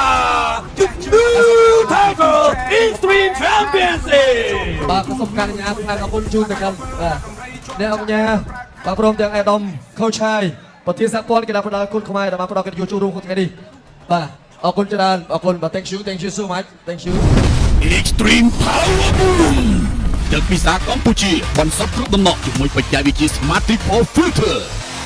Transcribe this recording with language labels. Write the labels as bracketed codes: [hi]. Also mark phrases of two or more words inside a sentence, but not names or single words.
[km] Tiger Extreme Championship បាទសូមការអនុញ្ញាតអរគុណជូនទៅកាន់បាទអ្នកអង្គការបាទព្រមទាំងអាដាមខូឆាយប្រធានសហព័ន្ធកីឡាប្រដាល់គុណខ្មែរដែលបានផ្ដល់កិត្តិយសចូលរួមក្នុងថ្ងៃនេះបាទអរគុណច្រើនអរគុណបាទ [en] thank you so much thank you [km] Extreme Power Boom ទឹកពិសាកម្ពុជាបន្សុទ្ធគ្រប់ដំណក់ជាមួយបច្ចេកវិទ្យា [en] Smart Triple Filter